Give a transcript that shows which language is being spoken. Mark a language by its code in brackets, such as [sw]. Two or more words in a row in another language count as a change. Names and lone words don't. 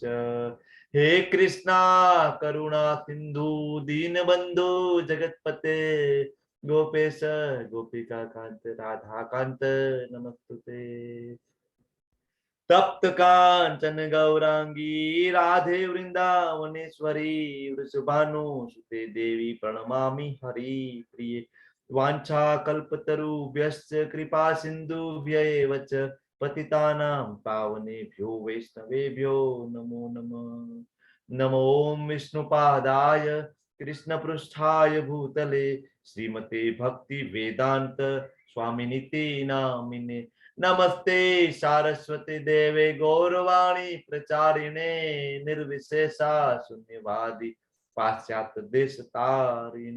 [sa] હે કૃષ્ણા કરુણા સિંધુ દીનબંધુ જગતપતે ગોપેશ ગોપિકા કાંત રાધા કાંત નમસ્તુતે. તપ્ત કાંચન ગૌરાંગી રાધે વૃંદાવનેશ્વરી વૃષભાનુ સુતે દેવી પ્રણમામિ હરિ પ્રિય. વાંછા કલ્પતરુભ્યશ્ચ કૃપા સિંધુભ્યૈવ ચ પતિતાનાં પાવનેભ્યો વૈષ્ણવેભ્યો નમો નમઃ. નમો ઓમ વિષ્ણુપાદાય કૃષ્ણપૃષ્ઠાય ભૂતલે શ્રીમતે ભક્તિ વેદાંત સ્વામિનિતિ નામિને. નમસ્તે સારસ્વતી દેવે ગૌરવાણી પ્રચારિણે નિર્વિશેષા શૂન્યવાદી પાશ્ચાત્ય દેશ તારિણે.